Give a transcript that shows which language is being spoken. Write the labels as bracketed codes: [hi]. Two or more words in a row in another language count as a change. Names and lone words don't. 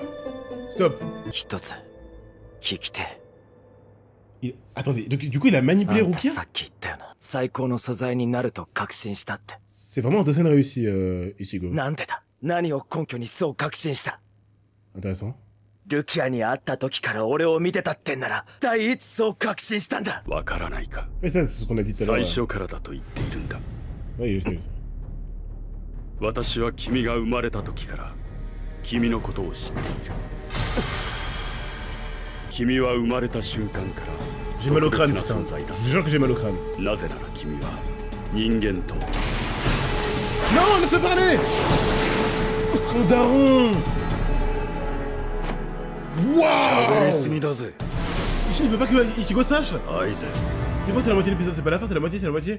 [fr] Stop. Attendez, du coup il a manipulé Rukia? C'est vraiment un Tosen réussi, Ichigo. Intéressant. [ja] ルキアに会った時から俺を見てたってんなら、第一そう確信したんだ。わからないか。 [fr] Mais ça, c'est ce qu'on a dit tout à l'heure. [ja] 最初からだと言っているんだ。 [fr] Oui, je sais. [ja] 私は君が生まれた時から君のことを知っている。君は生まれた瞬間から [fr] J'ai mal au crâne, putain. Je vous jure que j'ai mal au crâne. Non, laisse-le parler. Son daron. Waouh. Ishin, il veut pas que Ichigo sache. C'est bon, c'est la moitié de l'épisode, c'est pas la fin, c'est la moitié, c'est la moitié.